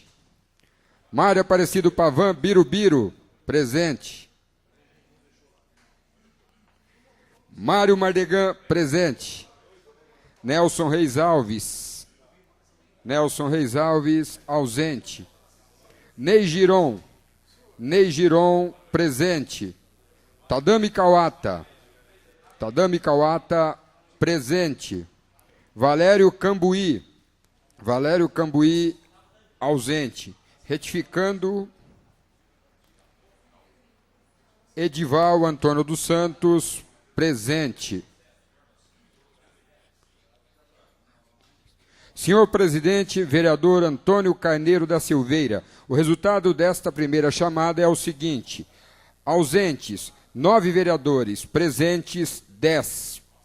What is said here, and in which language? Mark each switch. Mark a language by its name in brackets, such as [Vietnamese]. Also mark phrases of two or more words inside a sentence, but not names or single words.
[Portuguese] Mário Aparecido Pavan Birubiru, presente. Mário Mardegan, presente. Nelson Reis Alves. Nelson Reis Alves, ausente. Ney Giron. Ney Giron, presente. Tadami Kawata. Tadami Kawata, presente. Valério Cambuí. Valério Cambuí, ausente. Retificando, Edival Antônio dos Santos, presente. Senhor presidente, vereador Antônio Carneiro da Silveira, o resultado desta primeira chamada é o seguinte: ausentes, 9 vereadores, presentes, 10.